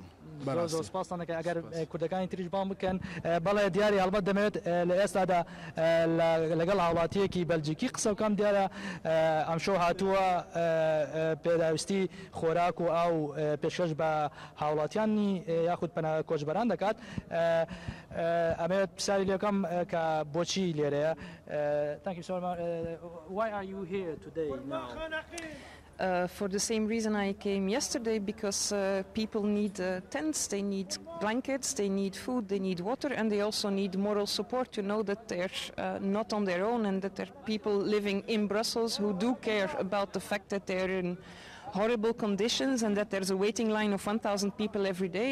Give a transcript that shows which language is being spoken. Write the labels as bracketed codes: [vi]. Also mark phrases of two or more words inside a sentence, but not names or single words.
[ckb] زۆر سپاسان دەکەم ئەگەر کوردەکانی تریش بام بکەن بەڵێ دیاری هەڵبەت دەمەوێت لە ئێستادا لەگەڵ هاوڵاتیەکی بەلجیکی قسە بکەم دیارە ئەم شەو هاتووە پێداویستی خۆراک و ئاو پێشکەش بە هاوڵاتیانی یاخود کۆچبەران دەکات ئەمەوێت پرسیاری لێ بکەم کە بۆچی لێرەیە. [en] Why are you here today now? For the same reason I came yesterday, because people need tents, they need blankets, they need food, they need water, and they also need moral support to know that they're not on their own and that there are people living in Brussels who do care about the fact that they're in horrible conditions and that there's a waiting line of 1,000 people every day.